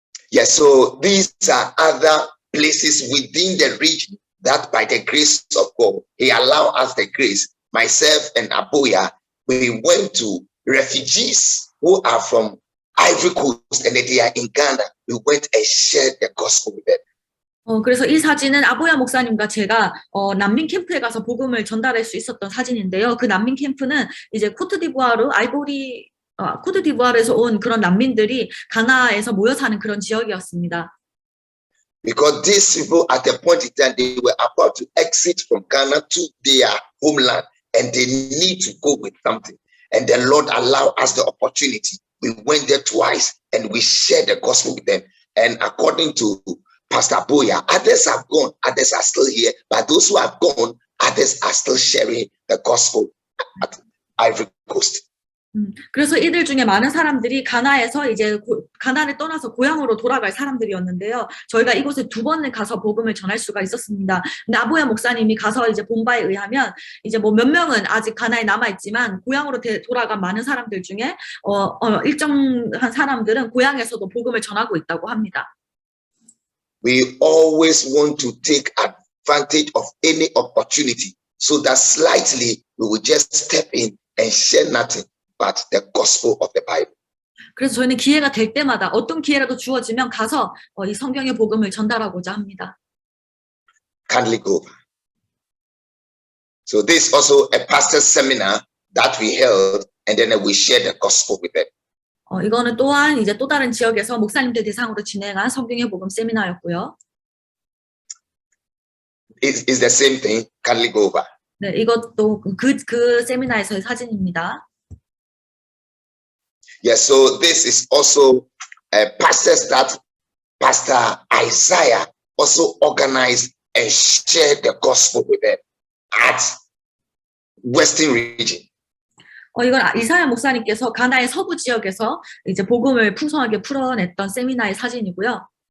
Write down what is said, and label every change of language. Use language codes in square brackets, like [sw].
[en] Yes, so these are other places within the region that by the grace of God, He allowed us the grace. Myself and Aboya, we went to refugees who are from Ivory Coast and they are in Ghana. We went and shared the gospel with them. [ko] 그래서 이 사진은 아보야 목사님과 제가 난민 캠프에 가서 복음을 전달할 수 있었던 사진인데요. 그 난민 캠프는 이제 코트디부아르에서 온 그런 난민들이 가나에서 모여 사는 그런 지역이었습니다. [en] Because these people at the point in time they were about to exit from Ghana to their homeland and they need to go with something. And the Lord allowed us the opportunity. We went there twice and we shared the gospel with them. And according to Pastor Boya, others have gone, others are still here, but those who have gone, others are still sharing the gospel at Ivory Coast. [ko] 그래서 이들 중에 많은 사람들이 가나에서 이제 가나를 떠나서 고향으로 돌아갈 사람들이었는데요. 저희가 이곳에 2번을 가서 복음을 전할 수가 있었습니다. 근데 아보야 목사님이 가서 이제 본 바에 의하면 이제 뭐 몇 명은 아직 가나에 남아 있지만 고향으로 돌아간 많은 사람들 중에 일정한 사람들은 고향에서도 복음을 전하고 있다고 합니다. [en] We always want to take advantage of any opportunity so that slightly we will just step in and share nothing but the gospel of the Bible. [ko] 그래서 저희는 기회가 될 때마다 어떤 기회라도 주어지면 가서 이 성경의 복음을 전달하고자 합니다. [en] Kindly go. So this is also a pastor's seminar that we held, and then we shared the gospel with them. [ko] 이거는 또한 이제 또 다른 지역에서 목사님들 대상으로 진행한 성경의 복음 세미나였고요. [en] It's the same thing. Kindly go over. [ko] 네, 이것도 그 세미나에서의 사진입니다. [en] Yes, so this is also pastors that Pastor Isaiah also organized and shared the gospel with them at Western region. [ko] 이건 이사야 목사님께서 가나의 서부 지역에서 이제 복음을 풍성하게 풀어냈던 세미나의 사진이고요.